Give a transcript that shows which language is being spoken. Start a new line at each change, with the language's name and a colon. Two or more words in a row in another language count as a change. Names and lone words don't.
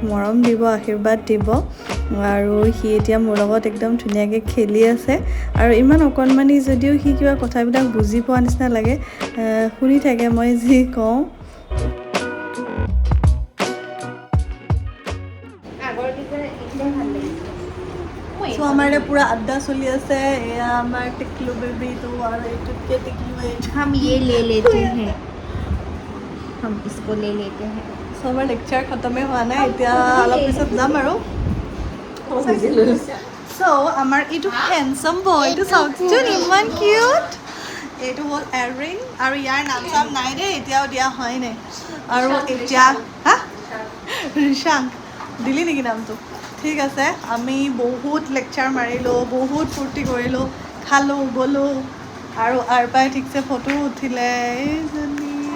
Assamese: মৰম দিব আশীৰ্বাদ দিব আৰু সি এতিয়া মোৰ লগত একদম ধুনীয়াকৈ খেলি আছে আৰু ইমান অকণমানি যদিও সি কিবা কথাবিলাক বুজি পোৱা নিচিনা লাগে শুনি থাকে মই যি কওঁ চ' আমাৰ এতিয়া পুৰা আড্ডা চলি আছে এয়া আমাৰ টিকলু বেবীটো আৰু এইটোতকে টিকলু
Hindi: हम ये ले लेते हैं हम इसको ले लेते हैं
Assamese: চ' আমাৰ লেকচাৰ খতমে হোৱা নাই এতিয়া অলপ পিছত যাম আৰু চ' আমাৰ এইটো হেণ্ডচাম বয়টো চাওকচোন ইমান কিউট এইটো হ'ল এয়াৰিং আৰু ইয়াৰ নাম চাম নাই দেই এতিয়াও দিয়া হয় নাই আৰু এতিয়া হা ৰিশাংক দিলি নেকি নামটো ঠিক আছে আমি বহুত লেকচাৰ মাৰিলোঁ বহুত ফূৰ্তি কৰিলোঁ খালোঁ গ'লোঁ আৰু আৰপাই ঠিকছে ফটো উঠিলে এইজনী